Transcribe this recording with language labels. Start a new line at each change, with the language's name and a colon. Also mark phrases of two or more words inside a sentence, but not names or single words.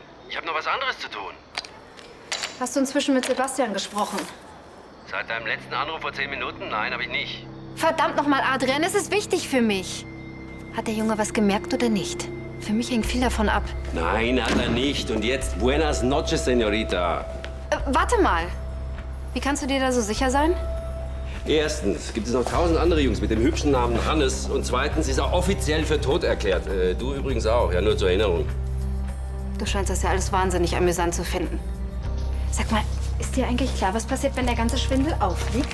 German: Ich habe noch was anderes zu tun. Hast du inzwischen mit Sebastian gesprochen? Seit deinem letzten Anruf vor 10 Minuten? Nein, habe ich nicht. Verdammt nochmal, Adrian, es ist wichtig für mich. Hat der Junge was gemerkt oder nicht? Für mich hängt viel davon ab. Nein, hat er nicht. Und jetzt
Spanish: buenas noches, Señorita.
German: Warte mal. Wie kannst du dir da so sicher sein? Erstens gibt es noch 1000 andere Jungs mit dem hübschen Namen Hannes. Und zweitens ist er offiziell für tot erklärt. Du übrigens auch, ja, nur zur Erinnerung. Du scheinst das ja alles wahnsinnig amüsant zu finden. Sag mal, ist dir eigentlich klar, was passiert, wenn der ganze Schwindel auffliegt?